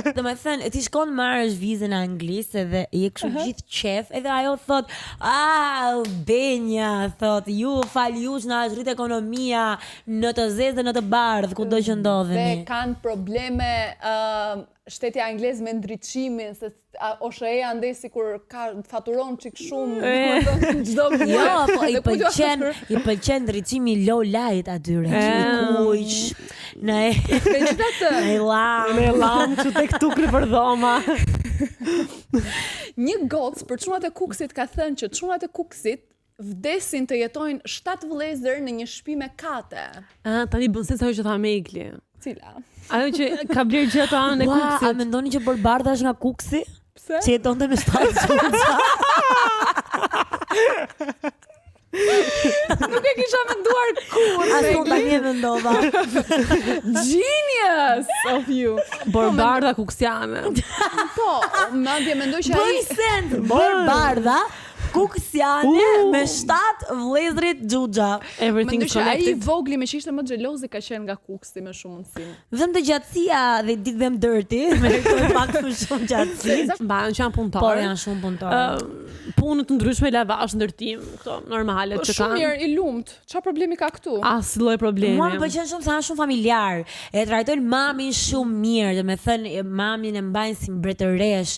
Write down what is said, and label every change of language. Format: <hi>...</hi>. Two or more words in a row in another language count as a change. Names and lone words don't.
<sq>Domethënë, ti shkon marrësh vizën në Anglisë edhe je kështu gjithë qef, edhe ajo thot, Benja, thot, ju fal jush na rrit ekonomia në të zezë dhe në të bardhë, kudo që ndodheni. Dhe kanë probleme shteti anglez me ndriçimin, se OSHE-ja ndej sikur ka faturon çik shumë çdo muaj. Jo, po i pëlqen ndriçimi</sq> <en>low light</en> <sq>atyre. Kuq, në lam që tek tukri për dhoma. Një gocë për çunat e Kuksit ka thënë që çunat e Kuksit vdesin të jetojnë 7 vëllezër në një shtëpi me kate. Tani bën se ajo që tha Megli. Cila? Ajo që ka bler gjithë ato anën e Kuksit. A mendoni që Borbarda është nga Kuksi? Pse? Që jetonte me 7 çunca. Nuk e kisha menduar kur. Ashtu tani e mendova.</sq> <en>Genius of you.</en> <sq>Borbarda kuksiane. Po, madje mendoj që ai Bën sens. Borbarda Kuksiane me 7 vëllezrit Xhuxha. Everything mendoj që ai connected. vogli me që ishte më xhelozi ka qenë nga Kuksi me shumë mundësi. Vetëm të gjatësia</sq> <en>they did them dirty,</en> <sq>meritojnë pak më shumë gjatësi. Mbahen që janë punëtorë. Por janë shumë punëtorë. Punë të ndryshme, lavash, ndërtim, këto normale që Shumë kanë. mirë, i lumt. Çfarë problemi ka këtu? As lloj problemi. Mua më pëlqen shumë se janë shumë familjar. E trajtojnë mamin shumë mirë, domethënë mamin e mbajnë si mbretëresh.</sq>